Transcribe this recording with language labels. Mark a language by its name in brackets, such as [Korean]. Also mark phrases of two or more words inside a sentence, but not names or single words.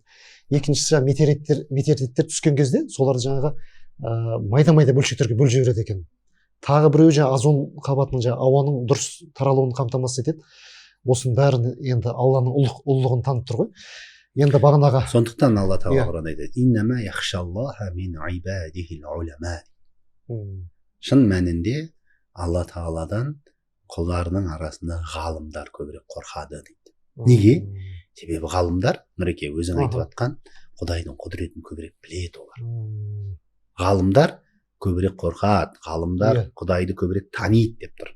[Kazakh] Екіншісі метеориттер түскен кезде соларды жаңағы майда бөлшектерге бөліп жібереді екен. Тағы біреуі жаңағы озон қабатының жаңағы ауаның дұрыс таралуын қамтамасыз етеді. Осының бәрін енді Алланың ұлылығын танып тұр ғой. Енді бағанағы сондықтан Алла Тағала Құранда айтады: [Arabic] "إنما يخشى الله من عباده العلماء". [Kazakh] Шын мәнінде Алла Тағаладан құлдарының арасында ғалымдар көбірек қорқады дейді. Неге? Себебі ғалымдар, Нұреке өзің айтып жатқан, Құдайдың құдіретін көбірек біледі олар. Ғалымдар көбірек қорқады, ғалымдар Құдайды көбірек таниды деп тұр.